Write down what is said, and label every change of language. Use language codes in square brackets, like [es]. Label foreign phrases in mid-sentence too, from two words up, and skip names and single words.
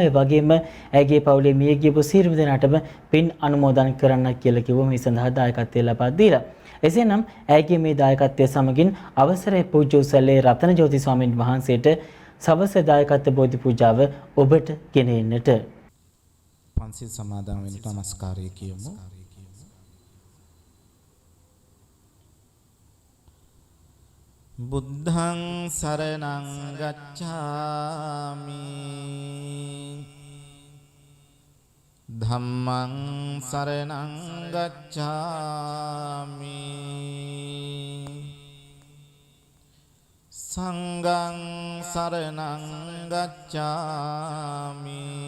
[si] ඒ වගේම ඇගේ පවුලේ මිය ගියපු සියලුම දෙනාටම පින් අනුමෝදන් කරන්න කියලා කිව්වා මේ සඳහා දායකත්වය ලබා දීලා. එසේනම් ඇගේ මේ දායකත්වය සමගින් අවසරයි පූජ්‍ය උසල්ලේ රතනජෝති ස්වාමීන් වහන්සේට සවස දායකත්ව බෝධි පූජාව ඔබට ගෙන එන්නට. පන්සිල් සමාදන් වෙන්න නමස්කාරය කියමු. [pi] බුද්ධං සරණං ගච්ඡාමි ධම්මං සරණං ගච්ඡාමි සංඝං සරණං ගච්ඡාමි